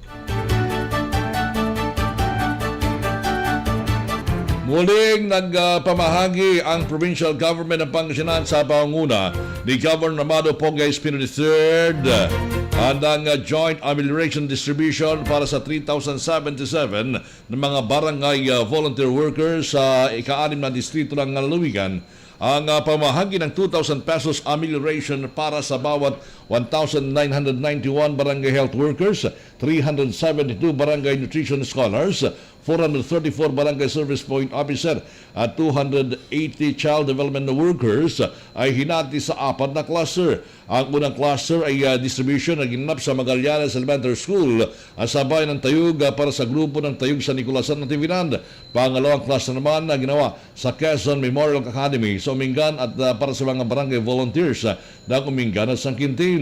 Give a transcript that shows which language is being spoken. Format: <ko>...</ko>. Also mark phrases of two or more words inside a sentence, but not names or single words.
<tl>Muling nagpamahagi ang provincial government ng Pangasinan sa pangunguna ni Governor Amado Pogay Espino III ang</tl> <en>joint amelioration distribution</en> <tl>para sa 3,077 ng mga barangay</tl> <en>volunteer workers</en> <tl>sa ika-6 na distrito ng lalawigan. Ang pamahagi ng 2,000 pesos amelioration para sa bawat 1,991 barangay</tl> <en>health workers,</en> <tl>372 barangay</tl> <en>nutrition scholars,</en> <tl>434 barangay</tl> <en>service point officer</en> <tl>at 280</tl> <en>child development workers</en> <tl>ay hinati sa 4 na cluster. Ang unang cluster ay distribution na ginanap sa Magallanes Elementary School sa bayan ng Tayug para sa grupo ng Tayug sa Nicolasan Natividad. Pangalawang cluster naman na ginawa sa Quezon Memorial Academy sa Umingan at para sa mga barangay volunteers ng Umingan at San Quintin.</tl>